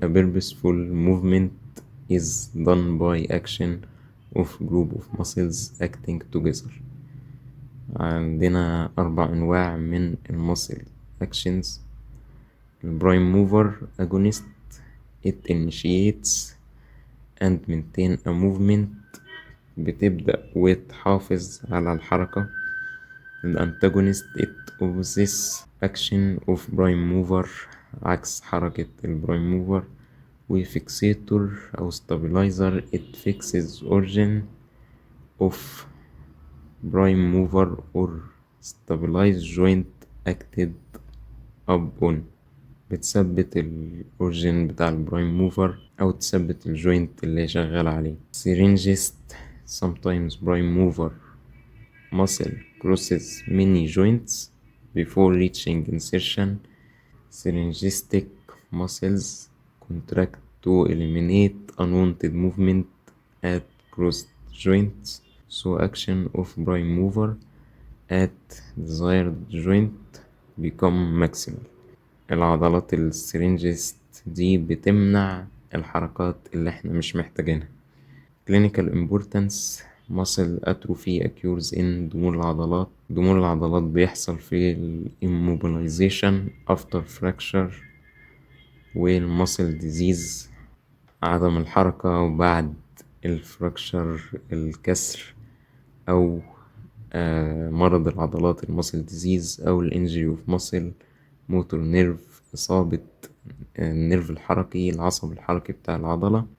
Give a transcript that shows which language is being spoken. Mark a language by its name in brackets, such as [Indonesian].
[English] A purposeful movement is done by action of group of muscles acting together. [Arabic] عندنا 4 أنواع من المسل actions. [English] البرايم mover agonist it initiates and maintain a movement [Arabic] بتبدأ وتحافظ على الحركة. [English] الانتاجونست it opposes action of prime mover [Arabic] عكس حركة البرايم موفر. [English] وفيكسيتور أو stabilizer it fixes origin of prime mover or stabilize joint acted upon [Arabic] بتثبت الأورجين بتاع البرايم موفر أو تثبت الجوينت اللي شغال عليه. [English] syringist sometimes prime mover muscle crosses many joints before reaching insertion. Synergistic muscles contract to eliminate unwanted movement at crossed joints. So action of prime mover at desired joint become maximal. [Arabic] العضلات السيرنجست دي بتمنع الحركات اللي احنا مش محتاجينها. [English] clinical importance muscle atrophy occurs in [Arabic] ضمور العضلات بيحصل في [English] immobilization after fracture. [Arabic] والمسل ديزيز عدم الحركة وبعد الفراكشر الكسر أو مرض العضلات المسل ديزيز أو الانجري اوف مسل موتور نيرف إصابة النيرف الحركي العصب الحركي بتاع العضلة.